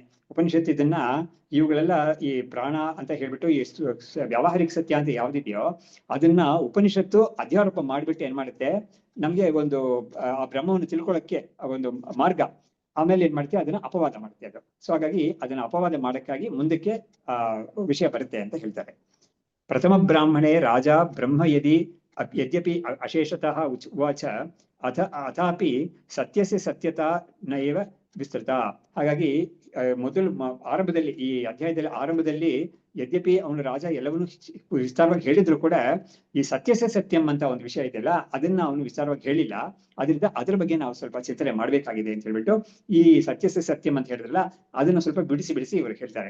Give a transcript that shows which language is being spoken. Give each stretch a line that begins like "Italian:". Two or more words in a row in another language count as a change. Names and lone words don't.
Kannada: ಉಪನಿಷತ್ತು ಇದನ್ನ ಇವುಗಳೆಲ್ಲ ಈ ಪ್ರಾಣ ಅಂತ ಹೇಳ್ಬಿಟ್ಟು ಈ ವ್ಯಾವಹಾರಿಕ ಸತ್ಯ ಅಂತ ಯಾವ್ದಿದೆಯೋ ಅದನ್ನ ಉಪನಿಷತ್ತು ಅಧ್ಯಾರೋಪ ಮಾಡ್ಬಿಟ್ಟು ಏನ್ ಮಾಡುತ್ತೆ, ನಮ್ಗೆ ಒಂದು ಆ ಬ್ರಹ್ಮವನ್ನು ತಿಳ್ಕೊಳ್ಳೋಕ್ಕೆ ಒಂದು ಮಾರ್ಗ, ಆಮೇಲೆ ಏನ್ ಮಾಡ್ತೀವಿ, ಅದನ್ನ ಅಪವಾದ ಮಾಡುತ್ತೆ ಅದು. ಸೊ ಹಾಗಾಗಿ ಅದನ್ನ ಅಪವಾದ ಮಾಡಕ್ಕಾಗಿ ಮುಂದಕ್ಕೆ ವಿಷಯ ಬರುತ್ತೆ ಅಂತ ಹೇಳ್ತಾರೆ.
Sanskrit: ಪ್ರಥಮ ಬ್ರಾಹ್ಮಣೇ ರಾಜ ಬ್ರಹ್ಮ ಯದ್ಯಪಿ ಅಶೇಷತಃ ಉವಾಚ ಅಥಾಪಿ ಸತ್ಯಸ್ಯ ಸತ್ಯತಾ ನೈವ ವಿಸ್ತೃತ.
Kannada: ಹಾಗಾಗಿ ಮೊದಲು ಆರಂಭದಲ್ಲಿ, ಈ ಅಧ್ಯಾಯದಲ್ಲಿ ಆರಂಭದಲ್ಲಿ ಯದ್ಯಪಿ ಅವನು ರಾಜ ಎಲ್ಲವನ್ನೂ ವಿಸ್ತಾರವಾಗಿ ಹೇಳಿದ್ರು ಕೂಡ ಈ
Sanskrit: ಸತ್ಯಸ್ಯ ಸತ್ಯಂ
Kannada: ಅಂತ ಒಂದು ವಿಷಯ ಇದೆಯಲ್ಲ, ಅದನ್ನ ಅವನು ವಿಸ್ತಾರವಾಗಿ ಹೇಳಿಲ್ಲ. ಅದರಿಂದ ಅದ್ರ ಬಗ್ಗೆ ನಾವು ಸ್ವಲ್ಪ ಚಿಂತನೆ ಮಾಡ್ಬೇಕಾಗಿದೆ ಅಂತ ಹೇಳ್ಬಿಟ್ಟು ಈ
Sanskrit: ಸತ್ಯಸ್ಯ ಸತ್ಯಂ
Kannada: ಅಂತ ಹೇಳಿದ್ರಲ್ಲ, ಅದನ್ನ ಸ್ವಲ್ಪ ಬಿಡಿಸಿ ಇವರು ಹೇಳ್ತಾರೆ.